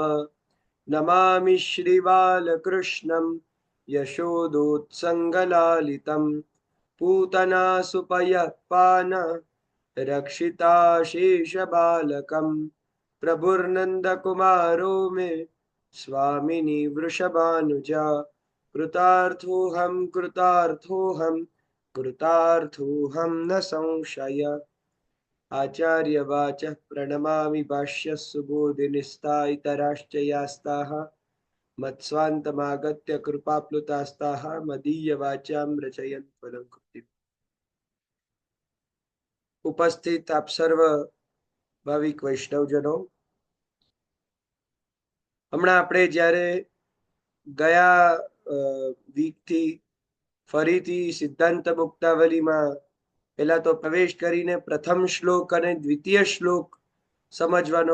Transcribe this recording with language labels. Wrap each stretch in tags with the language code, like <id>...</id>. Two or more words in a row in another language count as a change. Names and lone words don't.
<sa>नमामि श्रीबालकृष्णं यशोदोत्सङ्गलालितं पूतना सुपयःपान रक्षिताशेषबालकं प्रभुर्नन्दकुमारो मे स्वामिनी वृषभानुजा कृतार्थोऽहं कृतार्थोऽहं कृतार्थोऽहं न संशय। आचार्यवाचः प्रणमामि भाष्यस्य सुबोधिनिस्ता इतराश्च यास्ताः मत्स्वान्तमागत्य कृपाप्लुतास्ताः मदीयवाचां रचयन् पदं कृतिम्।</sa> <gu>ઉપસ્થિત આપ સર્વ ભાવિક વૈષ્ણવજનો, હમણાં આપણે જ્યારે ગયા વીકથી ફરીથી સિદ્ધાંત મુક્તાવલીમાં પહેલા તો પ્રવેશ કરીને પ્રથમ શ્લોક અને દ્વિતીય શ્લોક સમજવાનો</gu>